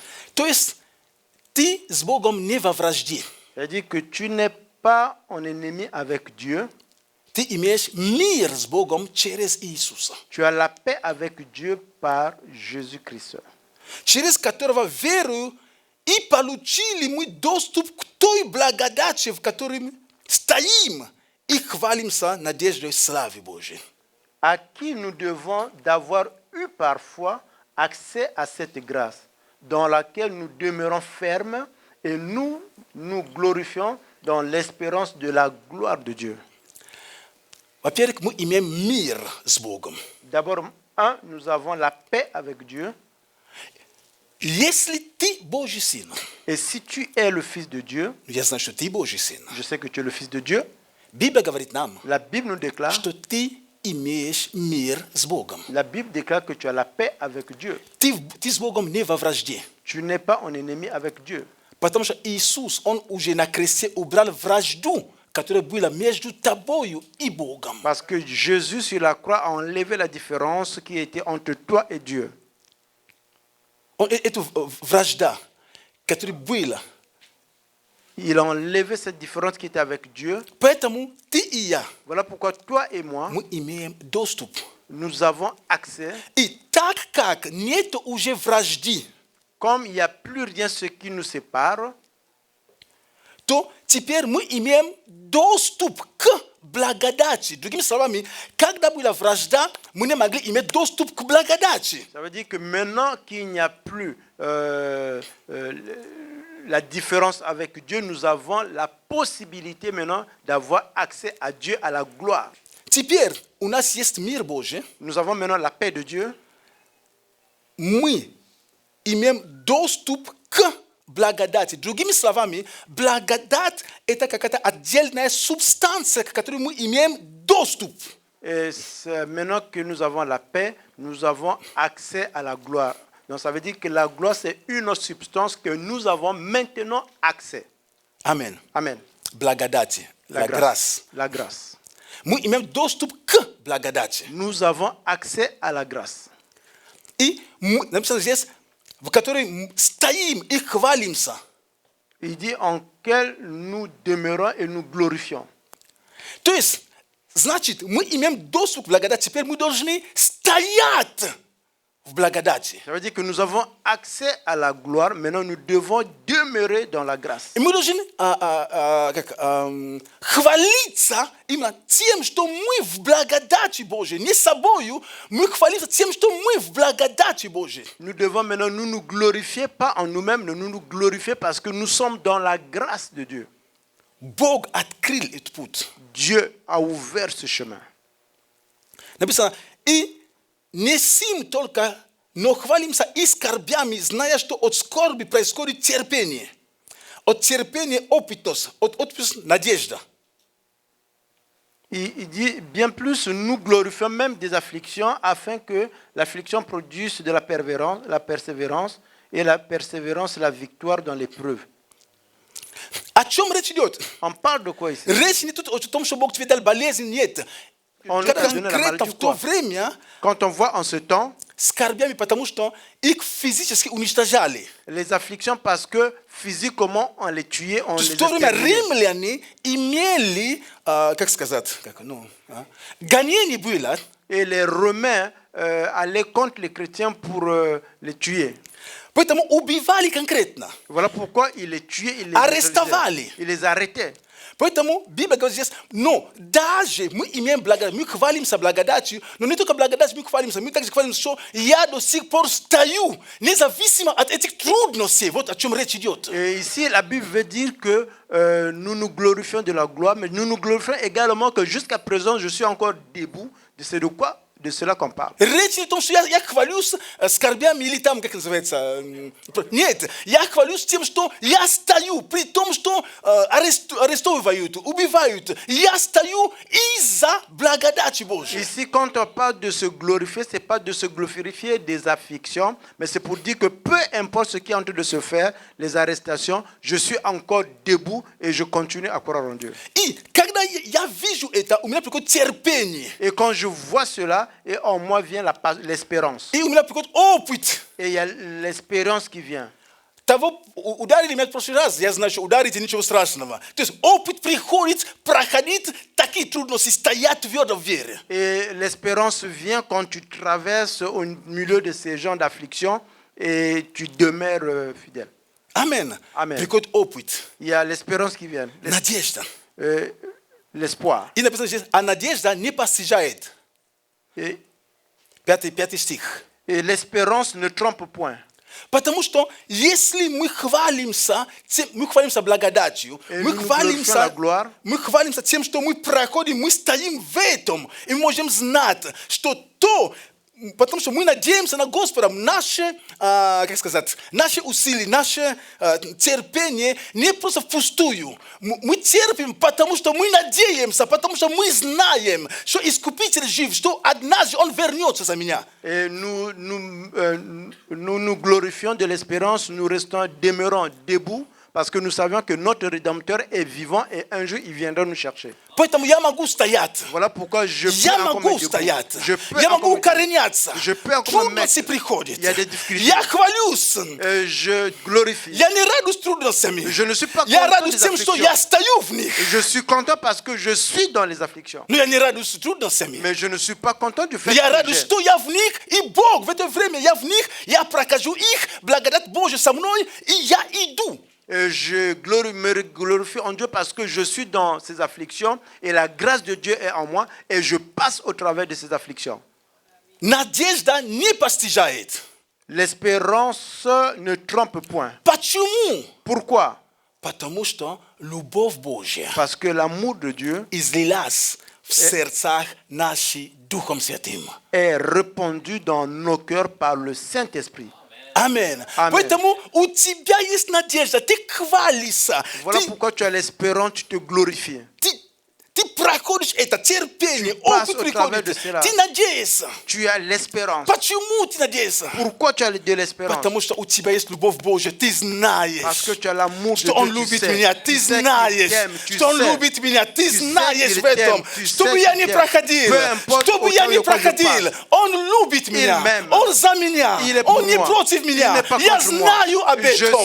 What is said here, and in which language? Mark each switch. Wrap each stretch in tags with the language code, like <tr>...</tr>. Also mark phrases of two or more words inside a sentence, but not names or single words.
<ru>То есть ты с Богом не во вражде.</ru> <fr>C'est-à-dire que tu n'es pas en ennemi avec Dieu,</fr> <ru>Ты имеешь мир с Богом через Иисуса,</ru> <fr>tu as la paix avec Dieu par Jésus-Christ,</fr> <ru>через которого верою и получили мы доступ к той благодати, в которой мы стоим и хвалимся надеждой славы Божьей.</ru> <fr>à qui nous devons d'avoir eu parfois accès à cette grâce, dans laquelle nous demeurons fermes et nous nous glorifions dans l'espérance de la gloire de Dieu.</fr> <ru>Во-первых, мы имеем мир с Богом.</ru> <fr>D'abord, nous avons la paix avec Dieu.</fr> <ru>Если ты Божий сын,</ru> <fr>Et si tu es le Fils de Dieu,</fr> <ru>я знаю, что ты Божий сын,</ru> <fr>je sais que tu es le Fils de Dieu,</fr> <ru>Библия говорит нам,</ru> <fr>la Bible nous déclare,</fr> <ru>что ты имеешь мир с Богом.</ru> <fr>la Bible déclare que tu as la paix avec Dieu.</fr> <ru>Ты с Богом не во вражде.</ru> <fr>Tu n'es pas en ennemi avec Dieu.</fr> <ru>Потому что Иисус, Он уже на кресте убрал вражду, которая была между тобою и Богом.</ru> <fr>Parce que Jésus sur la croix a enlevé la différence qui était entre toi et Dieu.</fr> <ru>Эту вражда, которая была</ru> <fr>Il a enlevé cette différence qui était avec Dieu.</fr> <ru>Поэтому ты и я,</ru> <fr>Voilà pourquoi toi et moi,</fr> <ru>мы имеем доступ.</ru> <fr>nous avons accès.</fr> <ru>И так как нет уже вражды,</ru> <fr>Comme il n'y a plus rien ce qui nous sépare,</fr> <ru>то теперь мы имеем доступ к благодати. Другими словами, когда была вражда, мы не могли иметь доступ к благодати.</ru> <fr>ça veut dire que maintenant qu'il n'y a plus la différence avec Dieu, nous avons la possibilité maintenant d'avoir accès à Dieu, à la gloire.</fr> <ru>Теперь у нас есть мир Божий.</ru> <fr>Nous avons maintenant la paix de Dieu.</fr> <ru>Мы имеем доступ к благодати. Другими словами, благодать – это какая-то отдельная субстанция, к которой мы имеем доступ.</ru> <fr>Et maintenant que nous avons la paix, nous avons accès à la gloire. Donc ça veut dire que la gloire, c'est une autre substance que nous avons maintenant accès. Amen. Amen. Благодати. La grâce. La grâce.</fr> <ru>Мы имеем доступ к благодати.</ru> <fr>Nous avons accès à la grâce.</fr> <ru>И мы, написано здесь, в которой стоим и хвалимся.</ru> <fr>Il dit en quel nous demeurons et nous glorifions.</fr> <ru>То есть, значит, мы имеем доступ к благодати. Теперь мы должны стоять в благодати.</ru> <fr>Ça veut dire que nous avons accès à la gloire. Maintenant, nous devons demeurer dans la grâce.</fr> <ru>И мы должны хвалиться именно тем, что мы в благодати Божьей. Не собою, мы хвалимся тем, что мы в благодати Божьей.</ru> <fr>Nous devons maintenant nous glorifier, pas en nous-mêmes, mais nous glorifier parce que nous sommes dans la grâce de Dieu.</fr> <ru>Бог открыл этот путь.</ru> <fr>Dieu a ouvert ce chemin.</fr> <ru>Написано, и не сим только, но хвалимся и скорбями, зная, что от скорби происходит терпение. От терпения опитос, от опитос надежда.</ru> <fr>Il dit, bien plus, nous glorifions même des afflictions afin que l'affliction produise de la persévérance et la persévérance, la victoire dans l'épreuve.</fr> <ru>О чем речь идет?</ru> <fr>On parle de quoi ici?</fr> <ru>Речь не тут о том, что Бог тебе дал болезнь, нет.</ru> <fr>On nous a donné la</fr> <ru>Конкретно</ru> <fr>maladie</fr> <ru>в</ru> <fr>ou</fr> <ru>то</ru> <fr>quoi?</fr> <ru>время</ru> <fr>Quand on voit en ce temps,</fr> <ru>скорбями, потому что их физически уничтожали.</ru> <fr>les afflictions parce que physiquement on les tuait, on</fr> <ru>То</ru> <fr>les</fr> <ru>есть в то время</ru> <fr>exterminait.</fr> <ru>римляне имели, как сказать, гонение было,</ru> <fr>Et les Romains allaient contre les chrétiens pour les tuer.</fr> <ru>поэтому убивали конкретно.</ru> <fr>Voilà pourquoi ils les tuaient, ils les</fr> <ru>Arrestovали.</ru> <fr>neutralisaient. Ils les arrêtaient.</fr> <ru>Поэтому Библия говорит здесь, но даже мы имеем благодать, мы хвалимся благодатью, но не только благодать мы хвалимся, мы также хвалимся, что я до сих пор стою, независимо от этих трудностей. Вот о чем речь идет.</ru> <fr>Et ici, la Bible veut dire que nous nous glorifions de la gloire, mais nous nous glorifions également que jusqu'à présent, je suis encore debout. C'est de quoi? De cela qu'on parle.</fr> <ru>Речь не о том, что я хвалюсь скорбями или там, как называется, нет, я хвалюсь тем, что я стою, при том, что арестовывают, убивают, я стою из-за благодати Божьей.</ru> <fr>Ici, quand on parle de se glorifier, ce n'est pas de se glorifier des afflictions, mais c'est pour dire que peu importe ce qui est en train de se faire, les arrestations, je suis encore debout et je continue à croire en Dieu.</fr> <ru>И когда я вижу это, у меня приходит терпение.</ru> <fr>Et quand je vois cela, et en moi vient l'espérance.</fr> <ru>И у меня приходит опыт.</ru> <fr>Et il y a l'espérance qui vient.</fr> <ru>Того ударили меня в прошлый раз, я знаю, что ударите, ничего страшного. То есть опыт приходит, проходит такие трудности, стоять твердо в вере.</ru> <fr>Et l'espérance vient quand tu traverses au milieu de ces gens d'affliction et tu demeures fidèle.</fr> <ru>Амен.</ru> <fr>Amen.</fr> <ru>Приходит опыт.</ru> <fr>Il y a l'espérance qui vient,</fr> <ru>Надежда.</ru> <fr>l'espoir.</fr> <ru>И написано здесь, а надежда не постижает.</ru> <fr>Et</fr> <ru>Пятый стих.</ru> <fr>l'espérance ne trompe point.</fr> <ru>Потому что если мы хвалимся благодатью, мы хвалимся тем, что мы проходим, мы стоим в этом, и мы можем знать, что то, потому что мы надеемся на Господа, наши усилия, наше терпение не просто впустую. Мы терпим, потому что мы надеемся, потому что мы знаем, что Искупитель жив, что однажды Он вернется за меня.</ru> <fr>Et nous glorifions de l'espérance, nous demeurons debout Parce que nous savions que notre Rédempteur est vivant et un jour il viendra nous chercher.</fr> <ru>Поэтому я могу стоять.</ru> <fr>Voilà pourquoi je peux</fr> <ru>Я</ru> <fr>encore</fr> <ru>могу</ru> <fr>me debout.</fr> <ru>стоять.</ru> <fr>Je peux</fr> <ru>Я</ru> <fr>encore</fr> <ru>могу</ru> <fr>me debout.</fr> <ru>укореняться.</ru> <fr>Je peux encore me</fr> <ru>Трудности</ru> <fr>mettre.</fr> <ru>приходят.</ru> <fr>Il y a des difficultés.</fr> <ru>Я хвалюсь.</ru> <fr>Je glorifie.</fr> <ru>Я не радуюсь трудностями.</ru> <fr>Je ne suis pas</fr> <ru>Я</ru> <fr>content</fr> <ru>радуюсь</ru> <fr>des</fr> <ru>тем, что</ru> <fr>afflictions.</fr> <ru>я стою в них.</ru> <fr>Je suis content parce que je suis dans les afflictions.</fr> <ru>Но я не радуюсь трудностями.</ru> <fr>Mais je ne suis pas content du fait</fr> <ru>Я</ru> <fr>que</fr> <ru>радуюсь,</ru> <fr>j'ai.</fr> <ru>что я в них, и Бог в это время, я в них, я прокажу их, благодать Божия со мной, и я иду.</ru> <fr>Je me glorifie en Dieu parce que je suis dans ces afflictions et la grâce de Dieu est en moi et je passe au travers de ces afflictions.</fr> <ru>Надежда не постижает.</ru> <fr>L'espérance ne trompe point.</fr> <ru>Почему?</ru> <fr>Pourquoi?</fr> <ru>Потому что любовь Божья</ru> <fr>Parce que l'amour de Dieu</fr> <ru>излилась в сердцах наших Духом Святым.</ru> <fr>est répandu dans nos cœurs par le Saint-Esprit.</fr> <ru>Аминь. Аминь. Поэтому у тебя есть надежда, ты хвалишься,</ru> <fr>Voilà pourquoi tu as l'espérance, tu te glorifies.</fr> <ru>ты проходишь это терпение,</ru> <fr>passes</fr> <ru>опыт</ru> <fr>au travers de</fr> <ru>приходит,</ru> <fr>cela.</fr> <ru>ты надеешься.</ru> <fr>Tu as l'espérance.</fr> <ru>Почему ты надеешься?</ru> <fr>Pourquoi tu as de l'espérance?</fr> <ru>Потому что у тебя есть любовь Божья, ты</ru> <fr>Parce</fr> <ru>знаешь,</ru> <fr>que tu as l'amour de</fr> <ru>что Он</ru> <fr>Dieu, tu</fr> <ru>любит</ru> <fr>sais.</fr> <ru>меня,</ru> <fr>Tu</fr> <ru>ты</ru> <fr>sais qu'il</fr> <ru>знаешь,</ru> <fr>t'aime, tu</fr> <ru>что Он</ru> <fr>sais.</fr> <ru>любит меня, ты</ru> <fr>Tu sais</fr> <ru>знаешь</ru> <fr>qu'il</fr> <ru>в этом,</ru> <fr>t'aime, tu</fr> <ru>чтобы</ru> <fr>sais</fr> <ru>я</ru> <fr>qu'il</fr> <ru>не</ru> <fr>t'aime.</fr> <ru>проходил,</ru> <fr>Peu importe</fr> <ru>чтобы я</ru> <fr>autant</fr> <ru>не</ru> <fr>de quoi je</fr> <ru>проходил,</ru> <fr>passe.</fr> <ru>Он любит меня,</ru> <fr>m'aime.</fr> <ru>Он за меня,</ru> <fr>Il est</fr> <ru>Он</ru> <fr>pour</fr> <ru>не</ru> <fr>moi.</fr> <ru>против</ru> <fr>Il</fr> <ru>меня,</ru> <fr>n'est pas</fr> <ru>я</ru> <fr>contre moi.</fr> <ru>знаю об</ru> <fr>Je</fr> <ru>этом,</ru>